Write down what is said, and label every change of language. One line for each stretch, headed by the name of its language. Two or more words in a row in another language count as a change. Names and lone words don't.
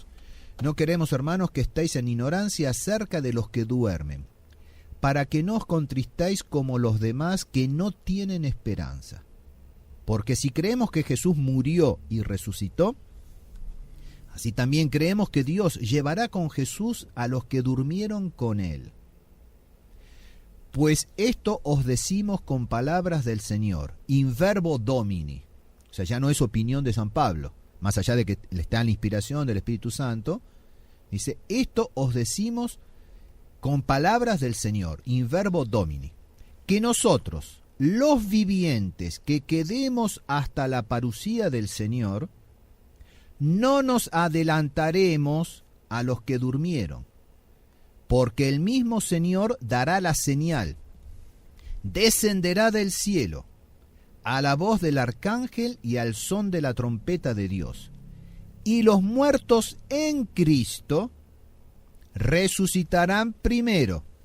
Spanish: No queremos, hermanos, que estéis en ignorancia acerca de los que duermen, para que no os contristáis como los demás que no tienen esperanza. Porque si creemos que Jesús murió y resucitó, así también creemos que Dios llevará con Jesús a los que durmieron con él. Pues esto os decimos con palabras del Señor,
Latin: in verbo Domini.
Spanish: O sea, ya no es opinión de San Pablo, más allá de que le está en la inspiración del Espíritu Santo. Dice: esto os decimos con palabras del Señor,
Latin: in verbo Domini,
Spanish: que nosotros, los vivientes que quedemos hasta la parucía del Señor, no nos adelantaremos a los que durmieron, porque el mismo Señor dará la señal, descenderá del cielo, a la voz del arcángel y al son de la trompeta de Dios, y los muertos en Cristo resucitarán primero.